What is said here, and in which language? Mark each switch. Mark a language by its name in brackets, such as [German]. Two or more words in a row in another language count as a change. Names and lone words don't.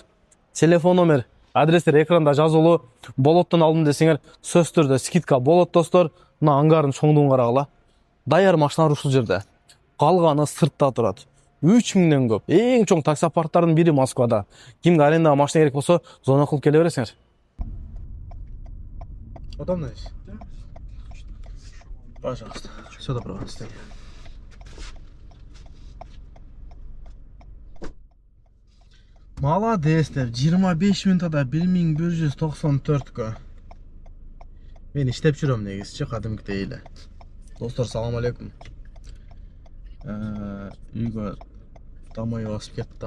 [Kyrgyz] Телефон номер, адрестер экранда жазылуу. Болоттон алдым десеңер, сөз түрдө скидка болот достор. Мына ангарын чоңдугун карагыла. Даяр машиналар ушул жерде. Калганы сыртта турат. 3000ден көп. Эң чоң таксопарктардын бири Москвада. Кимге арендага машина керек болсо, звонок кылып келе бересиңер. [Russian] Удобно здесь? Пожалуйста. Все доброго настроения. [Kyrgyz] Молодецтер. 25 минутада 1194кө. Мен иштеп жүрөм негизчи, кадимкидей эле. Достор, салам алейкум. Үйгө домой басып кеттим.